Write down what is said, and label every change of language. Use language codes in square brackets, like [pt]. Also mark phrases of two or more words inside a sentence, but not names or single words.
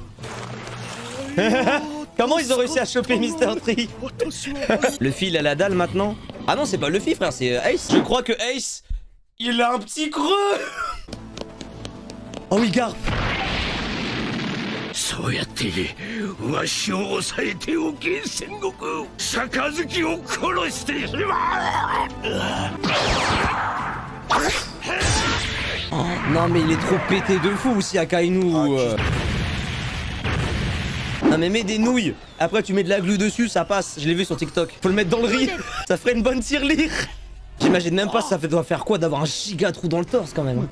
[fr] Comment ils ont réussi à choper Mr. Tree? Luffy, il a la dalle maintenant. Ah non, c'est pas Luffy, frère, c'est Ace. Je crois que Ace, il a un petit creux. Oh oui, Garp. [ja] そうやってわしを抑えておけ戦国杯を殺してしま [fr] Non mais il est trop pété de fou aussi Akainu. Non mais mets des nouilles. Après tu mets de la glu dessus, ça passe. Je l'ai vu sur TikTok. Faut le mettre dans le riz. Ça ferait une bonne tirelire. J'imagine même pas ça doit faire quoi d'avoir un giga trou dans le torse quand même.